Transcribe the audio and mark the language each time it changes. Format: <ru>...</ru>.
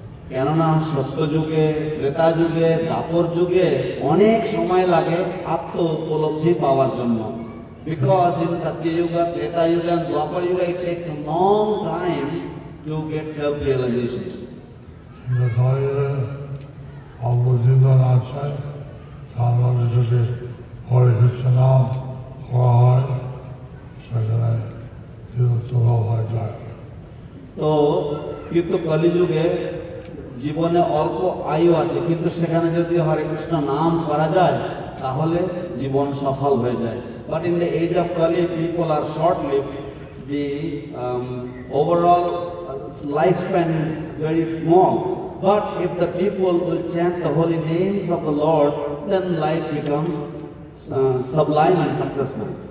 <bn>কেননা সত্যযুগে, ত্রেতা যুগে, দাপর যুগে অনেক সময় লাগে আত্ম উপলব্ধি পাওয়ার জন্য।</bn> <en>Because in Satya Yuga, Treta Yuga and Dwapar Yuga it takes a long time to get self-realization.</en> <bn>কিন্তু কলিযুগে অবুদ্ধিমান আছে, তার মধ্যে যদি হরে কৃষ্ণ নাম করা হয় সেখানে সুলভ হয়ে যায়। তো কিন্তু কলিযুগে জীবনে অল্প আয়ু আছে, কিন্তু সেখানে যদি হরে কৃষ্ণ নাম করা যায় তাহলে জীবন সফল হয়ে যায়।</bn> <en>But in the age of Kali, people are short-lived. The overall lifespan is very small. But if the people will chant the holy names of the Lord, then life becomes sublime and successful.</en>